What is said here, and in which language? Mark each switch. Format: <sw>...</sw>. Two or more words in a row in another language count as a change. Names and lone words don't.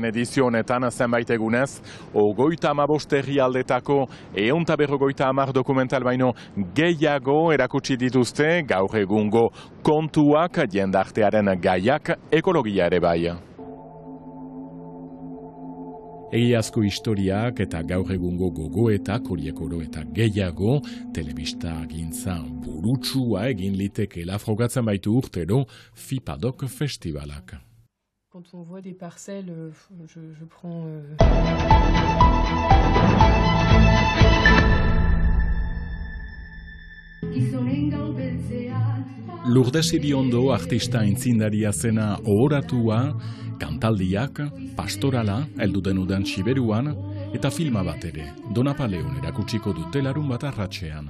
<eu>edizionetan zenbait egunez, 35 herrialdetako 150 dokumental baino gehiago erakutsi dituzte gaur egungo kontuak, jendartearen gaiak, ekologia ere bai. Egiazko historiak eta gaur egungo gogoetak horiek oro eta gehiago telebista gintza burutsua egin litekeela frogatzen baitu urtero FIPADOK festivalak.</eu> <fr>Quand on voit des parcelles, je prends...</fr> <eu>Lourdes Iriondo artista aitzindaria zena ohoratua, kantaldiak, pastorala, heldu den udan Siberuan, eta filma bat ere, Donapaleon erakutsiko dute larun bat arratsean.</eu>